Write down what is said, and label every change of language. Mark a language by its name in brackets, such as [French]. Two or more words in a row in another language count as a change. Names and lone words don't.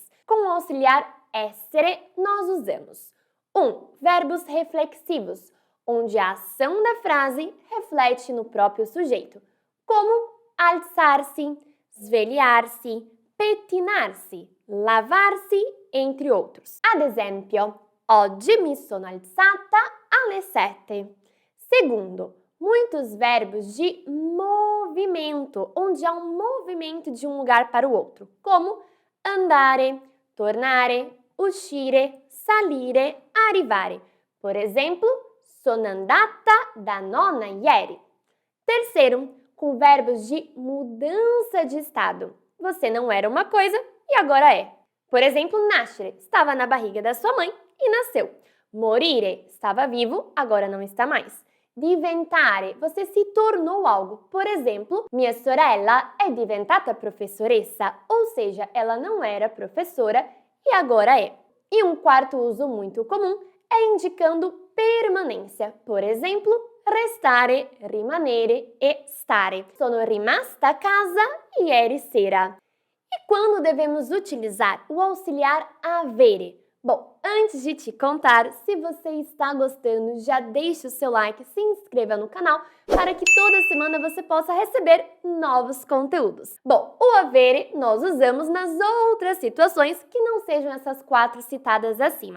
[Portuguese] Com o auxiliar essere, nós usamos 1. Verbos reflexivos, onde a ação da frase reflete no próprio sujeito, como alzar-se, svegliar-se, pettinar-se, lavar-se, entre outros. [Italian] Ad esempio, oggi mi sono alzata alle 7. [Portuguese] Segundo, muitos verbos de movimento, onde há um movimento de um lugar para o outro, como [Italian] andare, tornare, uscire, salire, arrivare. [Portuguese] Por exemplo, [Italian] sono andata da nonna ieri. [Portuguese] Terceiro, com verbos de mudança de estado. Você não era uma coisa e agora é. Por exemplo, nascere, estava na barriga da sua mãe e nasceu. Morire, estava vivo, agora não está mais. Diventare, você se tornou algo. Por exemplo, [Italian] mia sorella è diventata professoressa, [Portuguese] ou seja, ela não era professora e agora é. E um quarto uso muito comum é indicando permanência. Por exemplo, [Italian] restare, rimanere e stare. Sono rimasta a casa ieri sera. [Portuguese] E quando devemos utilizar o auxiliar avere? Bom, antes de te contar, se você está gostando, já deixe o seu like, se inscreva no canal para que toda semana você possa receber novos conteúdos. Bom, o avere nós usamos nas outras situações que não sejam essas 4 citadas acima.